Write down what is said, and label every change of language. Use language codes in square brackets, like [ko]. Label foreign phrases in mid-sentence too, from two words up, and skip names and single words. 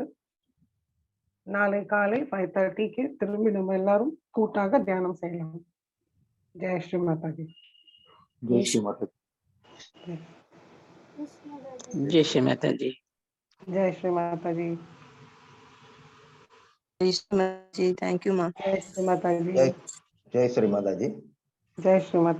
[ta] நாளை காலை 5:30க்கு திரும்பி நம்ம எல்லாரும் கூட்டாக தியானம் செய்யலாம். [hi] जय श्री माताजी. जय श्री माता जय श्री माताजी. जय श्री माताजी. जय श्री माताजी. [en] Thank you, ma. [hi] जय श्री माताजी. जय श्री माता जी जय श्री माताजी.